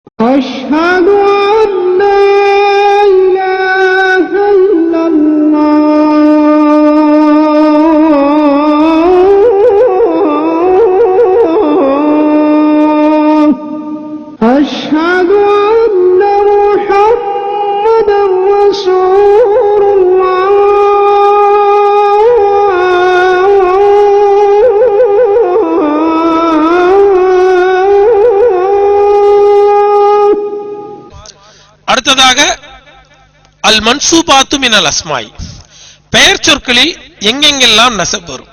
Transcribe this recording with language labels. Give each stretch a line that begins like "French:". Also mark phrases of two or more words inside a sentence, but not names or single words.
Arabic: أشهد أن لا إله إلا الله أشهد أن محمدا رسول الله
Tamil: அடுத்ததாக
Arabic: المنصوبات من الأسماء,
Tamil: பெயர் சொற்களில் எங்கெங்கெல்லாம் நஸப் வரும்.